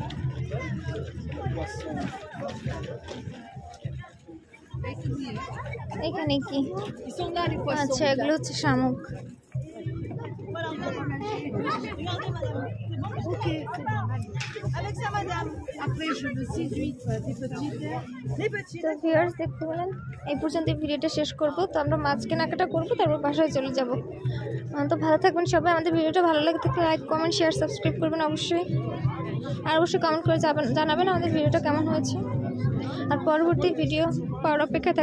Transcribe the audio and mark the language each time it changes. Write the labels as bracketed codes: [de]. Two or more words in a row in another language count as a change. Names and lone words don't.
[bn] এখানে কি? আচ্ছা এগুলো হচ্ছে শামুক। [fr] Ok, c'est bon. Avec ça, madame. Après, je veux 6 huîtres, des petites. Les petites. [bn] তো ভিউয়ার্স দেখতে পেলেন, এই পর্যন্ত ভিডিওটা শেষ করব। তো আমরা মাছ কেনাকাটা করবো, তারপর বাসায় চলে যাব। তো ভালো থাকবেন সবাই। আমাদের ভিডিওটা ভালো লাগে থাকলে লাইক, কমেন্ট, শেয়ার, সাবস্ক্রাইব করবেন অবশ্যই। আর অবশ্যই কমেন্ট করে জানাবেন আমাদের ভিডিওটা কেমন হয়েছে। আর পরবর্তী ভিডিও পাওয়ার অপেক্ষায় থাকবেন।